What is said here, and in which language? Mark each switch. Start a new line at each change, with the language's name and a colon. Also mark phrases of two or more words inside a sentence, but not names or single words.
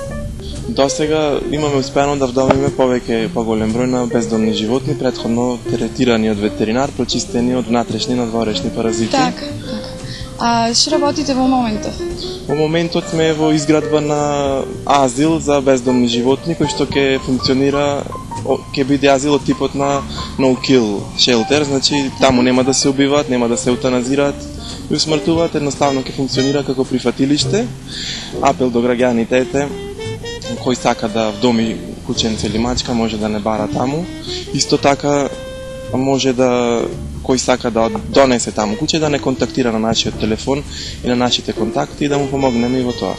Macedonian: До сега имаме успено да вдомиме повеќе поголем број на бездомни животни, претходно третирани од ветеринар, прочистени од внатрешни и надворешни паразити. Така. А што работите во моментот? Во моментот сме во изградба на азил за бездомни животни, кој што ќе функционира, ќе биде азил од типот на
English: no-kill shelter,
Macedonian: значи таму нема да се убиваат, нема да се еутаназираат и усмртуваат, едноставно ќе функционира како прифатилиште. Апел до граѓаните кој сака да вдоми кученце или мачка може да не бара таму. Исто така може да кој сака да донесе таму куче да не контактира на нашиот телефон и на нашите контакти и да му помогнеме и во тоа.